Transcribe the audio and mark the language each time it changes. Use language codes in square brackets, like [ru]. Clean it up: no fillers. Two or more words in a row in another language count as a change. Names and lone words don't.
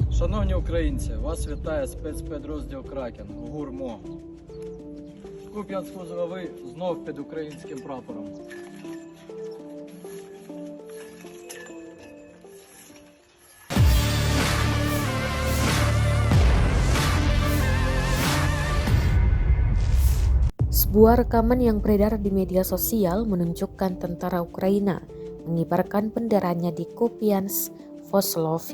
[uk] Шановні українці, вас вітає спецпідрозділ Кракен ГУР-МО. Куп'янськ-Лозовий знов під українським прапором. [id] Sebuah rekaman yang beredar di media sosial menunjukkan tentara Ukraina mengibarkan benderanya di Kupiansk, Vostlovy.